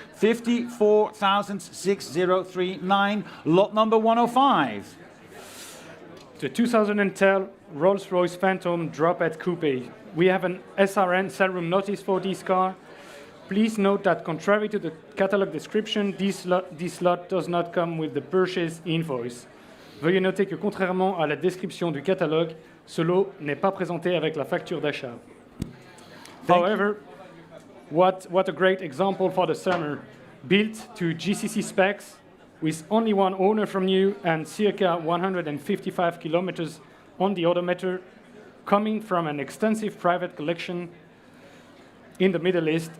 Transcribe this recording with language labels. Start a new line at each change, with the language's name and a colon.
English: 54,6039, lot number 105. The 2010 Rolls-Royce Phantom drop-head coupe. We have an SRN sell room notice for this car. Please note that contrary to the catalog description, this lot does not come with the purchase invoice.
French: Veuillez noter que contrairement à la description du catalogue, ce lot n'est pas présenté avec la facture d'achat.
English: However, what a great example for the summer. Built to GCC specs, with only one owner from new and circa 155 kilometers on the odometer, coming from an extensive private collection in the Middle East.